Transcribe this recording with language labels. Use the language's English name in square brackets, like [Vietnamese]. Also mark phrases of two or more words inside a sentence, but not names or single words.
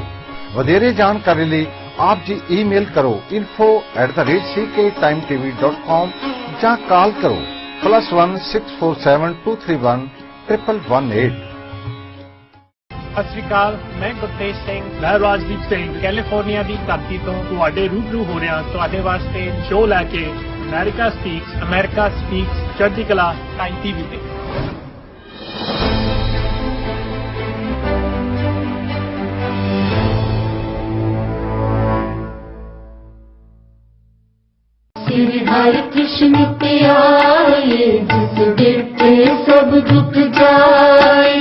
[Punjabi] ਵਧੇਰੇ ਜਾਣਕਾਰੀ ਲਈ ਆਪ ਜੀ ਈਮੇਲ ਕਰੋ info@cktimetv.com ਜਾਂ ਕਾਲ ਕਰੋ +1 647 231 1118। ਸਤਿ ਸ਼੍ਰੀ ਅਕਾਲ, ਮੈਂ ਗੁਰਤੇਜ ਸਿੰਘ, ਮੈਂ ਰਾਜਦੀਪ ਸਿੰਘ ਕੈਲੀਫੋਰਨੀਆ ਦੀ ਧਰਤੀ ਤੋਂ ਤੁਹਾਡੇ ਰੂਬਰੂ ਹੋ ਰਿਹਾ ਤੁਹਾਡੇ ਵਾਸਤੇ ਸ਼ੋਅ ਲੈ ਕੇ ਅਮਰੀਕਾ ਸਪੀਕਸ ਚੜ੍ਹਦੀ ਕਲਾ ਟਾਈਮ ਟੀਵੀ ਤੇ। ਸ੍ਰੀ ਹਰਿ ਕ੍ਰਿਸ਼ਨ ਕੇ ਆਏ ਜਿਸ ਬਿਰਤੇ ਸਭ ਦੁਖ ਜਾਏ।